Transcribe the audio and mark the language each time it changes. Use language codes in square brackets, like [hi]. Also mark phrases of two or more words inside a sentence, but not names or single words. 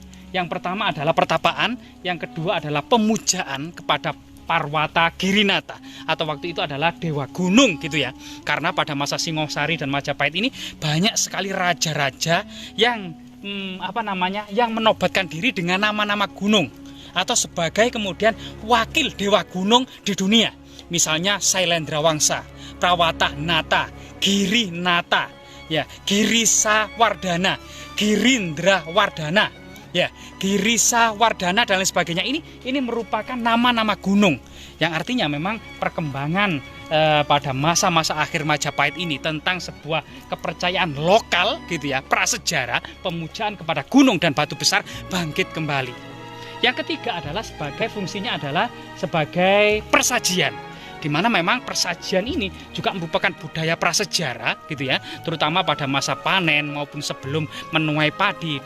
[id] Yang pertama adalah pertapaan, yang kedua adalah pemujaan kepada Parwata Girinata, atau waktu itu adalah dewa gunung gitu ya. Karena pada masa Singosari dan Majapahit ini banyak sekali raja-raja yang yang menobatkan diri dengan nama-nama gunung atau sebagai kemudian wakil dewa gunung di dunia. Misalnya Sailendra Wangsa, Prawata Nata, Giri Nata, ya, Girisa Wardana, Girindra Wardana, ya, Girisa Wardana dan lain sebagainya. Ini merupakan nama-nama gunung yang artinya memang perkembangan pada masa-masa akhir Majapahit ini tentang sebuah kepercayaan lokal gitu ya, prasejarah, pemujaan kepada gunung dan batu besar bangkit kembali. Yang ketiga adalah fungsinya adalah sebagai persajian, di mana memang persajian ini juga merupakan budaya prasejarah gitu ya, terutama pada masa panen maupun sebelum menuai padi.